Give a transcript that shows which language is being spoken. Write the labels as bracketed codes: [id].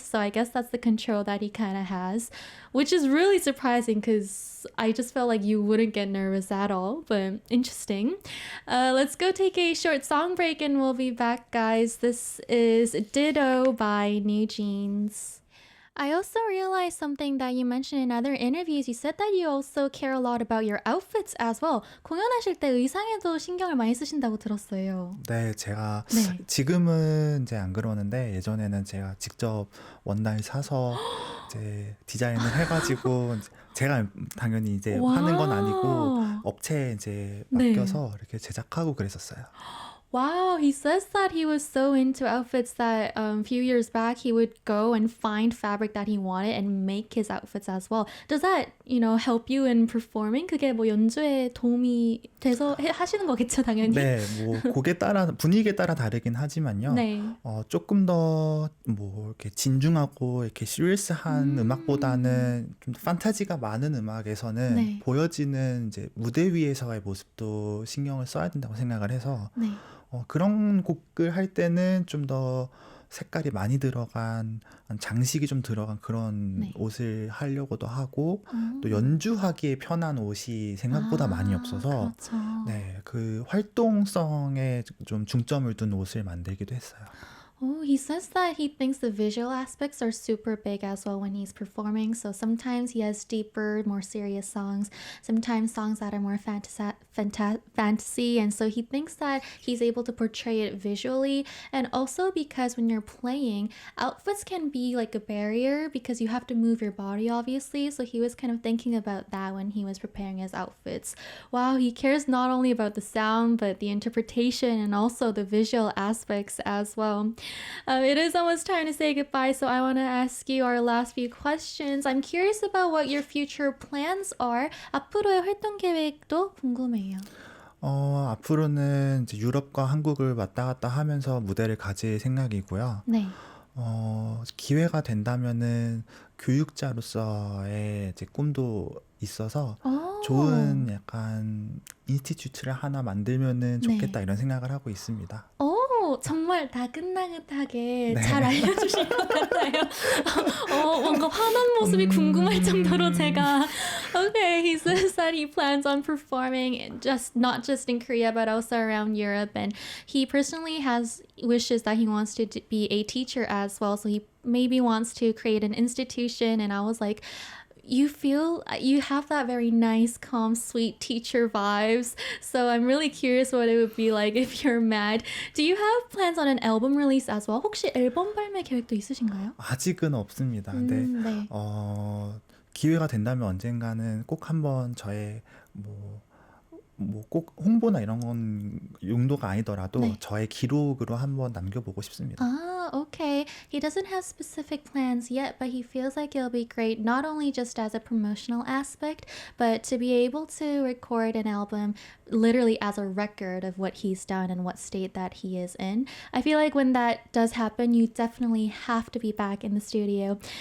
[en] So I guess that's the control that he kind of has, which is really surprising because I just felt like you wouldn't get nervous at all. But interesting. Let's go take a short song break and we'll be back, guys. This is Ditto by New Jeans. I also realized something that you mentioned in other interviews. You said that you also care a lot about your outfits as well. [ko] 공연하실 때 의상에도 신경을 많이 쓰신다고 들었어요. 네, 제가 네. 지금은 이제 안 그러는데 예전에는 제가 직접 원단 사서 이제 디자인을 해가지고 제가 당연히 이제 하는 건 아니고 와우. 업체에 이제 네. 맡겨서 이렇게 제작하고 그랬었어요. [en] Wow, he says that he was so into outfits that a few years back he would go and find fabric that he wanted and make his outfits as well. Does that, help you in performing? [ko] 그게 뭐 연주에 도움이 돼서 하시는 거겠죠, 당연히. 네, 뭐 곡에 따라 분위기에 따라 다르긴 하지만요. 네. 조금 더 뭐 이렇게 진중하고 이렇게 시리어스한 음. 음악보다는 좀 판타지가 많은 음악에서는 네. 보여지는 이제 무대 위에서의 모습도 신경을 써야 된다고 생각을 해서 네. 그런 곡을 할 때는 좀 더 색깔이 많이 들어간 장식이 좀 들어간 그런 네. 옷을 하려고도 하고 또 어. 연주하기에 편한 옷이 생각보다 많이 아, 없어서 그렇죠. 네, 그 활동성에 좀 중점을 둔 옷을 만들기도 했어요. [en] Oh, he says that he thinks the visual aspects are super big as well when he's performing. So sometimes he has deeper, more serious songs, sometimes songs that are more fantasy. And so he thinks that he's able to portray it visually. And also because when you're playing, outfits can be like a barrier because you have to move your body, obviously. So he was kind of thinking about that when he was preparing his outfits. Wow, he cares not only about the sound, but the interpretation and also the visual aspects as well. It is almost time to say goodbye, so I want to ask you our last few questions. I'm curious about what your future plans are. [ko] 앞으로의 활동 계획도 궁금해요. 앞으로는 이제 유럽과 한국을 왔다 갔다 하면서 무대를 가질 생각이고요. 네. 기회가 된다면은 교육자로서의 이제 꿈도 있어서 오, 좋은 약간 인스티튜트를 하나 만들면은 네. 좋겠다 이런 생각을 하고 있습니다. 오, 정말 다근다근하게 잘 네. 알려주신 것 같아요. 뭔가 화난 모습이 궁금할 정도로 제가. [en] Okay, he says that he plans on performing not just in Korea but also around Europe, and he personally has wishes that he wants to be a teacher as well. So he maybe wants to create an institution, and I was like, you have that very nice, calm, sweet teacher vibes. So I'm really curious what it would be like if you're mad. Do you have plans on an album release as well? [ko] 혹시 앨범 발매 계획도 있으신가요? 아직은 없습니다. 근데 네. 기회가 된다면 언젠가는 꼭 한번 저의 뭐 뭐 꼭 홍보나 이런 건 용도가 아니더라도 네. 저의 기록으로 한번 남겨보고 싶습니다. [en] Ah, okay. He doesn't have specific plans yet, but he feels like it'll be great not only just as a promotional aspect, but to be able to record an album literally as a record of what he's done and what state that he is in. I feel like when that does happen, you definitely have to be back in the studio.